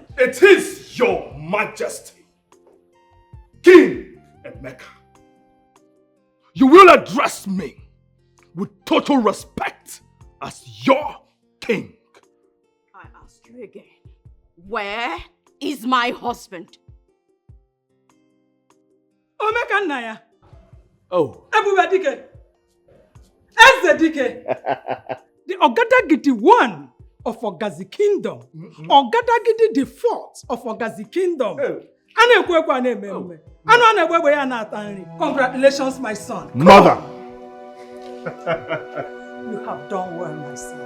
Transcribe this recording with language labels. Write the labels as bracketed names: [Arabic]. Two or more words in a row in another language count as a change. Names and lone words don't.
[English] It is your majesty, King Emeka. You will address me with total respect as your king. I ask you again. Where is my husband? Omeka Naya. Oh. Ebubedike. Ezedike. The Ogadagidi one of Ogazi Kingdom. Ogadagidi the fourth of Ogazi Kingdom. Congratulations, my son. Mother. You have done well, my son.